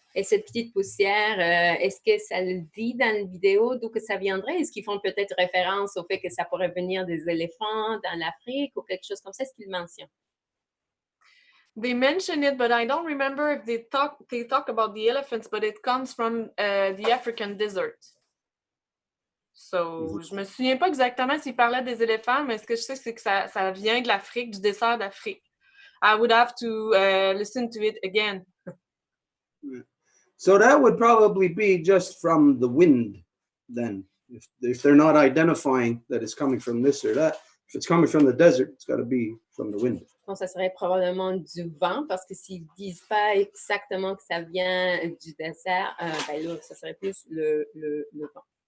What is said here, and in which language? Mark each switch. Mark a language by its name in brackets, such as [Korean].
[French] Et cette petite poussière, est-ce que ça le dit dans la vidéo d'où que ça viendrait? Est-ce qu'ils font peut-être référence au fait que ça pourrait venir des éléphants dans l'Afrique ou quelque chose comme ça? Est-ce qu'ils mentionnent? [English] They mention it, but I don't remember if they talk about the elephants, but it comes from the African desert. [French] So, je me souviens pas exactement s'il parlait des éléphants, mais ce que je sais, c'est que ça vient de l'Afrique, du dessert d'Afrique. [English] I would have to listen to it again. So that would probably be just from the wind, then, if they're not identifying that it's coming from this or that. If it's coming from the desert, it's got to be from the wind. [French] Donc, ça serait probablement du vent, parce que s'ils disent pas exactement que ça vient du désert, ben là, ça serait plus le vent.